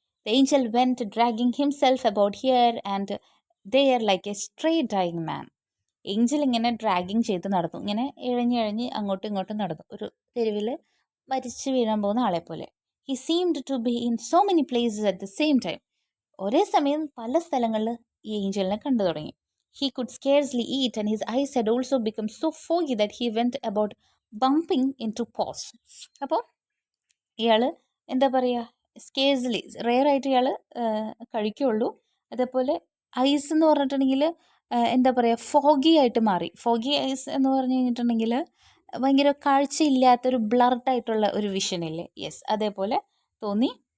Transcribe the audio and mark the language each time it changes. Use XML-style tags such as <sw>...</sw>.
<en>The angel went dragging himself about here and there like a stray dying man.</en> <ml>Angel ഇങ്ങനെ dragging ചെയ്ത് നടന്നു, ഇങ്ങനെ ഇഴഞ്ഞ് അങ്ങോട്ടും ഇങ്ങോട്ടും നടന്നു, ഒരു തെരുവിൽ മരിച്ചു വീഴാൻ പോകുന്ന ആളെ പോലെ.</ml> <en>He seemed to be in so many places at the same time.</en> <ml>ഒരേ സമയം പല സ്ഥലങ്ങളിൽ ഈ ഏഞ്ചലിനെ കണ്ടു തുടങ്ങി.</ml> <en>He could scarcely eat, and his eyes had also become so foggy that he went about bumping into paws.</en> <ml>അപ്പോൾ ഇയാൾ എന്താ പറയുക, സ്കേഴ്സ്ലി റെയർ ആയിട്ട് ഇയാൾ കഴിക്കുള്ളൂ. അതേപോലെ ഐസ് എന്ന് പറഞ്ഞിട്ടുണ്ടെങ്കിൽ എന്താ പറയുക, ഫോഗി ആയിട്ട് മാറി. ഫോഗി ഐസ് എന്ന് പറഞ്ഞു കഴിഞ്ഞിട്ടുണ്ടെങ്കിൽ ഭയങ്കര കാഴ്ചയില്ലാത്തൊരു ബ്ലർഡായിട്ടുള്ള ഒരു വിഷനില്ലേ, യെസ്, അതേപോലെ തോന്നി.</ml>